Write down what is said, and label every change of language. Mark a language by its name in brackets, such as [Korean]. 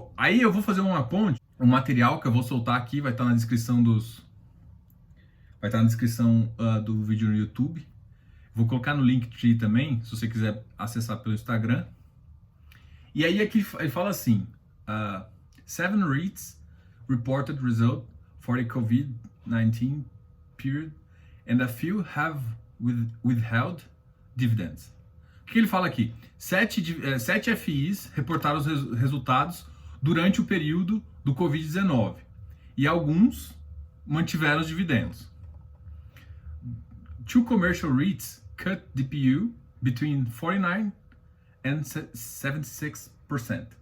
[Portuguese] eu vou fazer uma ponte. Um material que eu vou soltar aqui vai estar na descrição do vídeo no YouTube. Vou colocar no Linktree também, se você quiser acessar pelo Instagram. E aí aqui ele fala assim... [English] 7 REITs reported result for the COVID-19 period and a few have withheld dividends. [Portuguese] O que ele fala aqui? 7 FIs reportaram os resultados durante o período do Covid-19 e alguns mantiveram os dividendos. [English] 2 commercial REITs cut DPU between 49% and 76%.